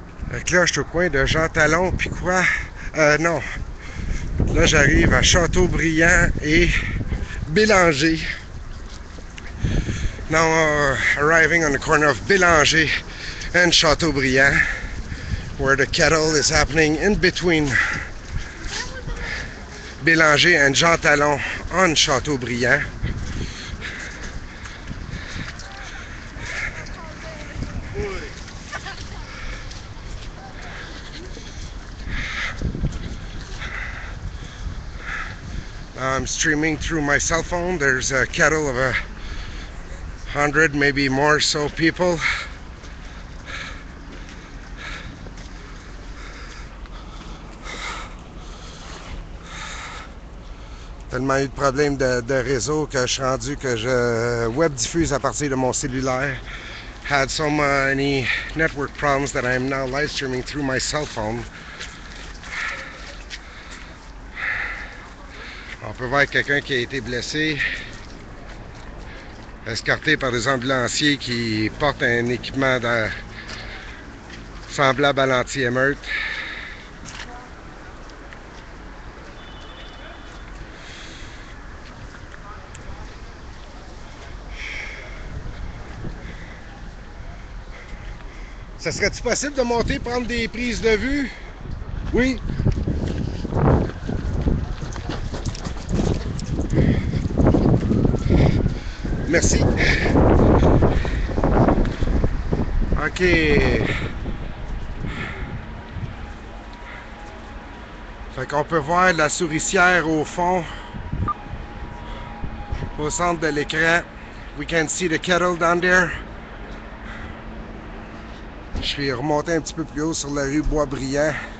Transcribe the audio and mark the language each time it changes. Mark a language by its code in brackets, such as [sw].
[fr] Fait que là, je suis au coin de Jean Talon, puis quoi? Non. Là, j'arrive à Châteaubriand et Bélanger. [en] Now, arriving on the corner of Bélanger and Châteaubriand, where the kettle is happening in between Bélanger and Jean Talon on Châteaubriand. I'm streaming through my cell phone. There's a kettle of 100, maybe more so people. [fr] Tellement eu de problèmes de réseau que je suis rendu que je web diffuse à partir de mon cellulaire. [en] Had so many network problems that I am now live streaming through my cell phone. [fr] On peut voir quelqu'un qui a été blessé, escorté par des ambulanciers qui portent un équipement semblable à l'anti-émeute. Ça serait-tu possible de monter, prendre des prises de vue? Oui. Merci. OK. Fait qu'on peut voir la souricière au fond, au centre de l'écran. [en] We can see the kettle down there. [fr] Je suis remonté un petit peu plus haut sur la rue Boisbriand.